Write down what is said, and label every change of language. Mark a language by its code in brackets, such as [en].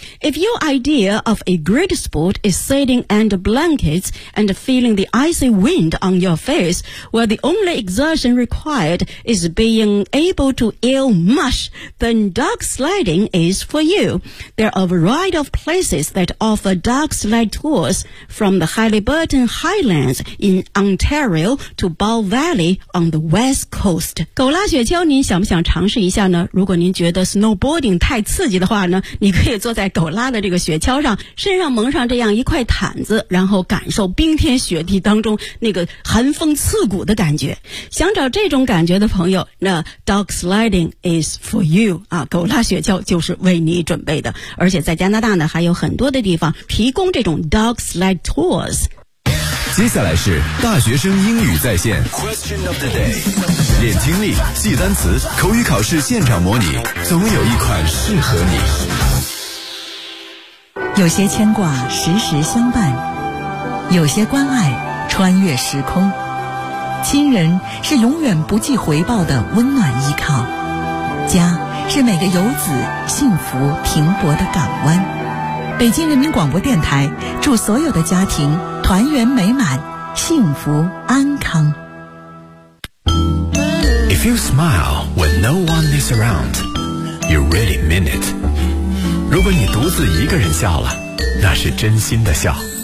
[en] If you idea of a great sport is sitting under blankets and feeling the icy wind on your face, where the only exertion required is being able to ill mush, then dog sledding is for you. There are a variety of places that offer dog sled tours, from the Haliburton Highlands in Ontario to Bow Valley on the west coast. [zh] 狗拉雪橇您想不想尝试一下呢？如果您觉得 snowboarding 太刺激的话呢，你可以坐在狗拉的这个雪橇上，身上蒙上这样一块毯子，然后感受冰天雪地当中那个寒风刺骨的感觉。想找这种感觉的朋友，那 [en] dog sledding is for you [zh] 啊，狗拉雪橇就是为你准备的。而且在加拿大呢，还有很多的地方提供这种 [en] dog sled tours。 [zh] 接下来是大学生英语在线 [en] Question of the day， [zh] 练听力，记单词，口语考试现场模拟，总有一款适合你。有些牵挂时时相伴，有些关爱穿越时空，亲人是永远不计回报的温暖依靠，家是每个游子幸福停泊的港湾。北京人民广播电台祝所有的家庭团圆美满，幸福安康。 [en] If you smile when no one is around, you really mean it。 [zh] 如果你独自一个人笑了，那是真心的笑。